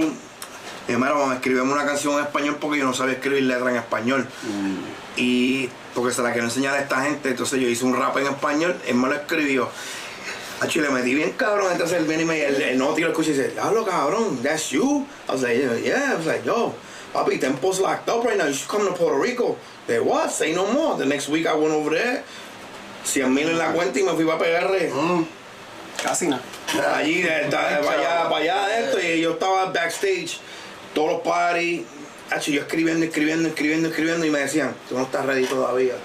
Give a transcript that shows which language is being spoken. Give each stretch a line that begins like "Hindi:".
Spanish: Dije, mira, vamos a escribirme una canción en español porque yo no sabía escribir letra en español. Y porque se la quiero enseñar a esta gente, entonces yo hice un rap en español, él me lo escribió. Acho, le metí bien cabrón, entonces él viene y el Noti lo escucha y dice, hablo cabrón,
English: that's you? I was like, yeah, I was like, yo, papi, Tempo's locked up right now, you should come to Puerto Rico. They what? Say no more. The next week I went over there.
Spanish: 100,000 en la cuenta y me fui para pegarle. Casi nada. Allí, para allá de esto, y yo estaba backstage, todos los parties. Yo escribiendo y me decían, tú no estás ready todavía.